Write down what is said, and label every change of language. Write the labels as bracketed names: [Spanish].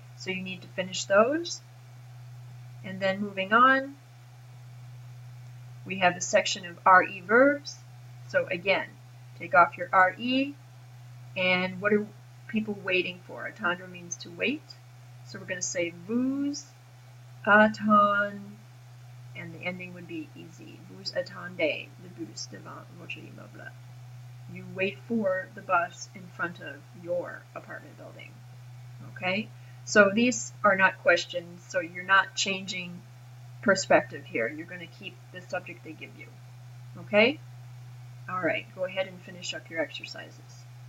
[English] So you need to finish those. And then moving on, we have a section of RE verbs. So again, take off your RE, and what are people waiting for? Attendre means to wait. So we're going to say [French] vous attendez, [English] and the ending would be easy. [French] Vous attendez le bus devant votre immeuble. [English] You wait for the bus in front of your apartment building. Okay? So these are not questions, so you're not changing perspective here. You're going to keep the subject they give you. Okay? All right, go ahead and finish up your exercises.